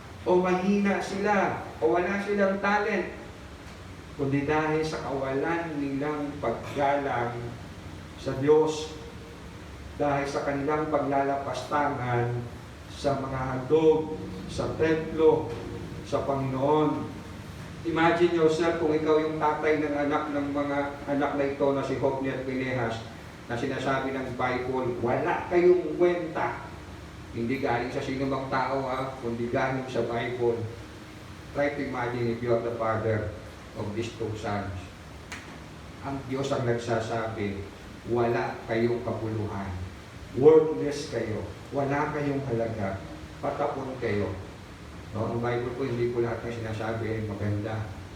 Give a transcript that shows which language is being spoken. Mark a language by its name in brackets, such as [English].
[Filipino] o mahina sila, o wala silang talent, kundi dahil sa kawalan nilang paggalang sa Diyos, dahil sa kanilang paglalapastangan sa mga handog, sa templo, sa Panginoon. [English] Imagine yourself [Filipino] kung ikaw yung tatay ng anak ng mga anak na ito na si Hophni at Phinehas, na sinasabi ng Bible, wala kayong kwenta. Hindi galing sa sino bang tao kundi galing sa Bible. [English] Try to imagine if you are the father of these two sons. [Filipino] Ang Diyos ang nagsasabi, wala kayong kabuluhan. Worthless kayo. Wala kayong halaga. Patapon kayo. No, ang Bible po, hindi po lahat ng sinasabi ay maganda.